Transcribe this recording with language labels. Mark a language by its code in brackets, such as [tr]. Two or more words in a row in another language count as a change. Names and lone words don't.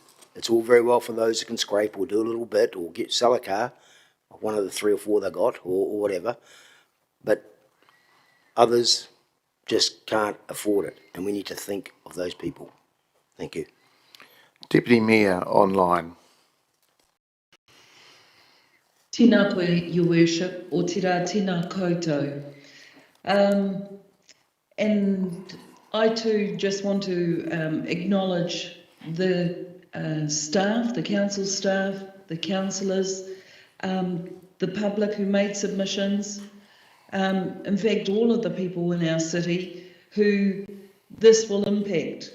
[en] It's all very well for those who can scrape or do a little bit or sell a car, one of the 3 or 4 they got, or whatever, but others just can't afford it, and we need to think of those people. Thank you. Deputy Mayor online. [mi] Tēnā koe, [en] Your Worship, [mi] o te rā tēnā koutou. [en] And I too just want to acknowledge the staff, the council staff, the councillors, the public who made submissions, in fact all of the people in our city who this will impact.